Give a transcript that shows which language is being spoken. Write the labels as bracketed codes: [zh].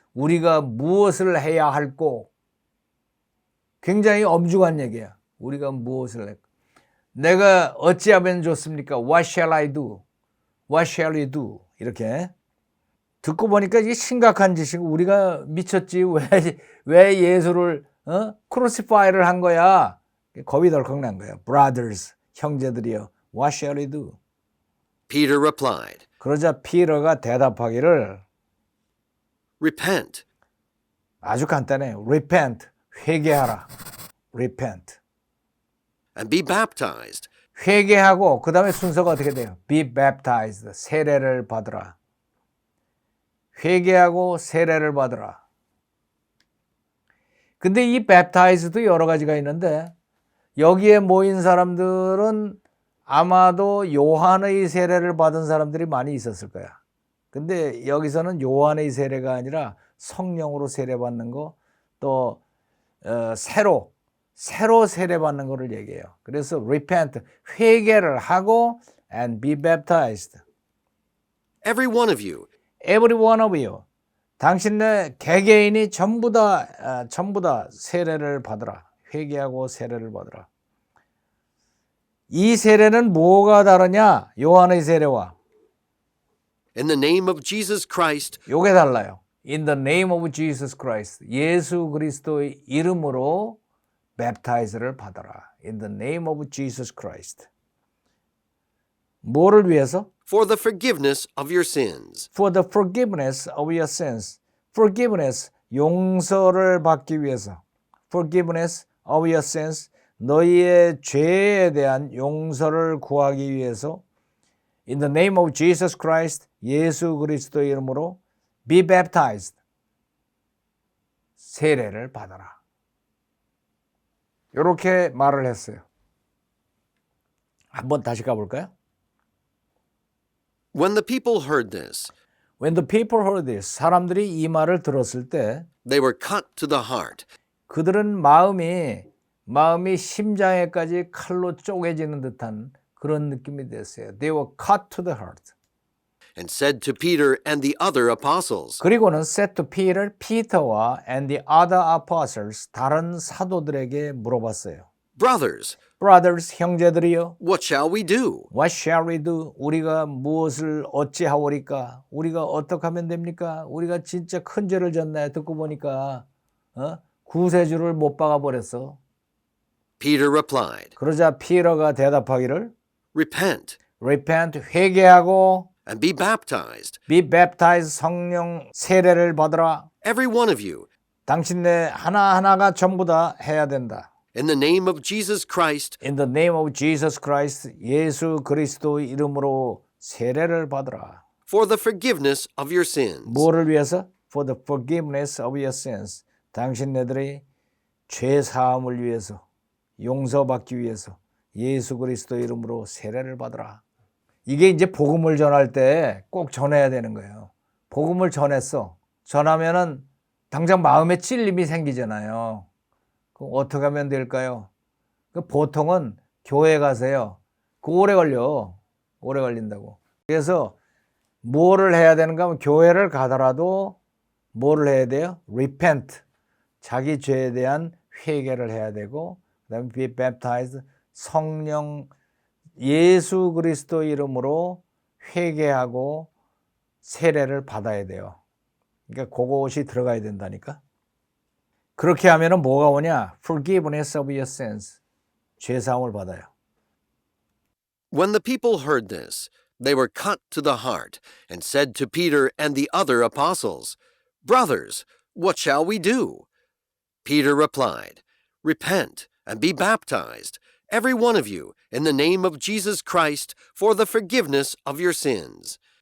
[ko] 우리가 무엇을 해야 할꼬? 굉장히 엄중한 얘기야. 우리가 무엇을 해? 내가 어찌하면 좋습니까? [en] What shall I do? What shall we do? [ko] 이렇게 듣고 보니까 이게 심각한 짓이고 우리가 미쳤지. 왜 예수를 크루시파이를 한 거야? 겁이 덜컥 난 거야. [en] Brothers, [ko] 형제들이여, [en] what shall we do? Peter replied, [ko] 그러자 피터가 대답하기를 [en] Repent [ko] 아주 간단해요. [en] Repent, [ko] 회개하라. [en] Repent. and be baptized [ko] 회개하고 그 다음에 순서가 어떻게 돼요? [en] Be baptized, [ko] 세례를 받으라. 회개하고 세례를 받으라. 근데 이 baptize도 여러 가지가 있는데 여기에 모인 사람들은 아마도 요한의 세례를 받은 사람들이 많이 있었을 거야. 근데 여기서는 요한의 세례가 아니라 성령으로 세례받는 거, 또 새로 세례받는 거를 얘기해요. 그래서 repent, 회개를 하고 [en] and be baptized. every one of you Every one of you. [ko] 당신네 개개인이 전부 다 세례를 받으라. 회개하고 세례를 받으라. 이 세례는 뭐가 다르냐? 요한의 세례와. [en] in the name of Jesus Christ [ko] 요게 달라요. [en] In the name of Jesus Christ. [ko] 예수 그리스도의 이름으로 baptize를 받아라. [en] In the name of Jesus Christ. [ko] 뭐를 위해서? [en] for the forgiveness of your sins. For the forgiveness of your sins. [ko] Forgiveness, 용서를 받기 위해서. [en] Forgiveness of your sins. [ko] 너희의 죄에 대한 용서를 구하기 위해서 [en] In the name of Jesus Christ, [ko] 예수 그리스도의 이름으로 [en] be baptized. [ko] 세례를 받아라. 이렇게 말을 했어요. 한번 다시 가볼까요? [en] When the people heard this, When the people heard this, [ko] 사람들이 이 말을 들었을 때 [en] they were cut to the heart [ko] 그들은 마음이 심장에까지 칼로 쪼개지는 듯한 그런 느낌이 됐어요. [en] They were cut to the heart. and said to Peter and the other apostles, [ko] 그리고는 [en] said to Peter, [ko] 피터와 [en] and the other apostles, [ko] 다른 사도들에게 물어봤어요. [en] Brothers, Brothers, [ko] 형제들이여, [en] what shall we do? what shall we do? [ko] 우리가 무엇을 어찌하오리까? 우리가 어떻게 하면 됩니까? 우리가 진짜 큰 죄를 졌네. 듣고 보니까 구세주를 못 박아 버렸어. [en] Peter replied, [ko] 그러자 피터가 대답하기를 [en] Repent [ko] repent, 회개하고 [en] and be baptized, be baptized, [ko] 성령 세례를 받으라. [en] every one of you, [ko] 당신네 하나하나가 전부 다 해야 된다. [en] in the name of Jesus Christ, In the name of Jesus Christ, [ko] 예수 그리스도의 이름으로 세례를 받으라. [en] for the forgiveness of your sins. [ko] 뭐를 위해서? [en] For the forgiveness of your sins. [ko] 당신네들의 죄 사함을 위해서, 용서받기 위해서 예수 그리스도의 이름으로 세례를 받으라. 이게 이제 복음을 전할 때 꼭 전해야 되는 거예요. 복음을 전했어. 전하면은 당장 마음에 찔림이 생기잖아요. 그럼 어떻게 하면 될까요? 보통은 교회 가세요. 오래 걸려. 오래 걸린다고. 그래서 뭐를 해야 되는가 하면 교회를 가더라도 뭐를 해야 돼요? [en] Repent. [ko] 자기 죄에 대한 회개를 해야 되고, 그 다음에 [en] be baptized. [ko] 성령 예수 그리스도 이름으로 회개하고 세례를 받아야 돼요. 그러니까 그것이 들어가야 된다니까. 그렇게 하면은 뭐가 오냐? [en] Forgiveness of your sins. [ko] 죄 사함을 받아요. [en] When the people heard this, they were cut to the heart and said to Peter and the other apostles, Brothers, what shall we do? Peter replied, Repent and be baptized, every one of you, in the name of Jesus Christ for the forgiveness of your sins.